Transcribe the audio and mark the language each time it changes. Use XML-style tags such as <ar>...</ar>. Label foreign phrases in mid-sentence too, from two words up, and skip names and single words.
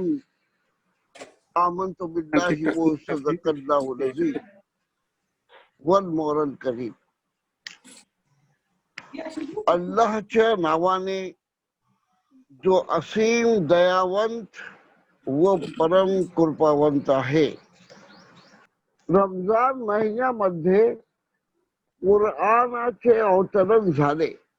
<ar>آمنت بالله وصدق الله العزيز والمولى الكريم.</ar> <mr>अल्लाहच्या नावाने जो असीम दयावंत व परम कृपावंत आहे. रमजान महिन्यामध्ये कुराणाचे अवतरण झाले.</mr>